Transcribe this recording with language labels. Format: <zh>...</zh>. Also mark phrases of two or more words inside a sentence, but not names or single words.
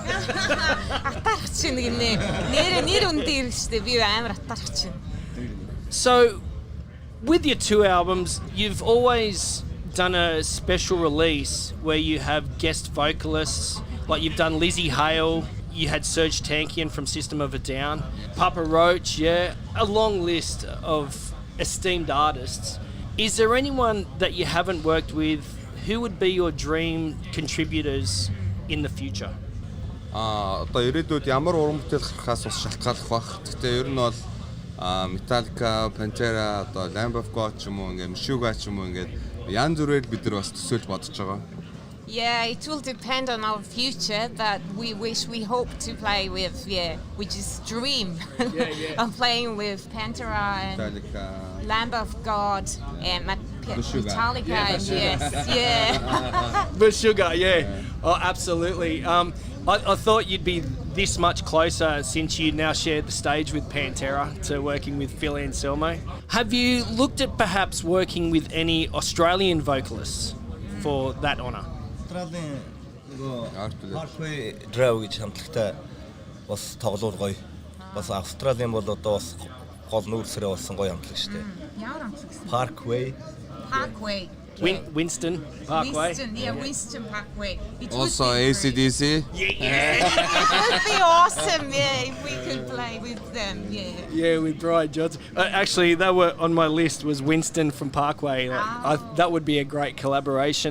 <en>So, with your 2 albums, you've always done a special release where you have guest vocalists, like you've done Lizzie Hale, you had Serge Tankian from System of a Down, Papa Roach, a long list of esteemed artists. Is there anyone that you haven't worked with? Who would be your dream contributors in the future?</en> <mn>Одоо ирээдүйд ямар уран бүтээл гарахаас бас шалтгааллах бах. Гэхдээ ер нь бол Metallica, Pantera, одоо Lamb of God ч юм уу ингээд Meshuggah ч юм уу ингээд янз бүрээр бид нар бас төсөөлж бодож байгаа.</mn> <en>Yeah, it will depend on our future, but we hope to play with, we just dream of playing with Pantera and Metallica, Lamb of God, and Metallica, yes, Meshuggah, Oh, absolutely. I thought you'd be this much closer since you now shared the stage with Pantera to working with Phil Anselmo. Have you looked at perhaps working with any Australian vocalists for that honour?</en> <mn>Australian Parkway Drive гэж хамтлагтай бас тоглол гоё. Бас Australian бол одоо бас гол нүүрсрээ болсон гоё хамтлаг шүү дээ. Ямар хамтлаг?</mn> <en>Parkway. Winston Parkway. Winston Parkway. Also AC/DC. Yeah. It would be awesome, if we could play with them, Yeah, with Brian Johnson. Actually, they were on my list. Was Winston from Parkway. That would be a great collaboration.</en>